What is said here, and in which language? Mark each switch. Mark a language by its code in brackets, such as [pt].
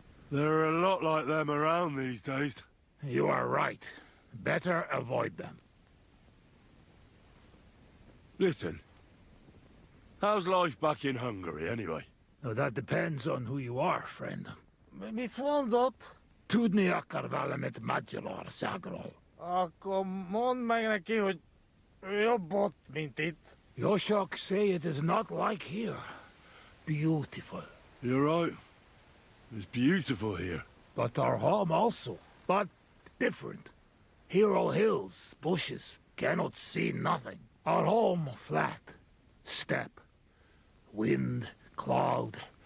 [en] There are a lot like them around these days. You are right. Better avoid them. Listen, how's life back in Hungary, anyway? Now, that depends on who you are, friend. [hu] Mit mondott? Tudni akar valamit Magyarországról. Akkor mondd meg neki, hogy jobb ott, mint itt. [en] Yoshok say it is not like here. Beautiful. You're right. It's beautiful here. But our home also. But different. Here all hills, bushes, cannot see nothing. Our home flat. Steppe. Wind, cloud.